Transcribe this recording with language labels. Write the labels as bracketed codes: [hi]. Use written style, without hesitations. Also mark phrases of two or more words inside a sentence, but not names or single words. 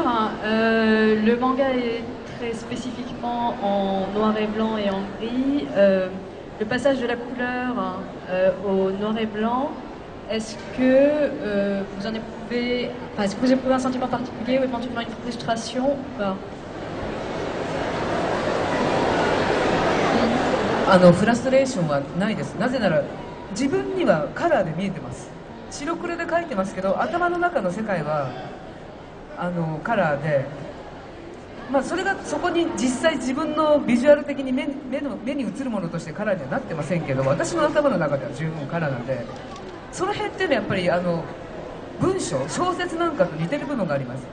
[fr] Le manga est très spécifiquement en noir et blanc et en gris. Le passage de la couleur au noir et blanc, est-ce que vous en éprouvez, est-ce que vous éprouvez un sentiment particulier ou éventuellement une frustration ou pas? [ja] フラストレーションはないです。なぜなら自分にはカラーで見えてます。白黒で描いてますけど、頭の中の世界はカラーで、それがそこに実際自分のビジュアル的に目に映るものとしてカラーにはなってませんけど、私の頭の中では十分カラーなんで、その辺っていうのはやっぱり文章、小説なんかと似てる部分があります。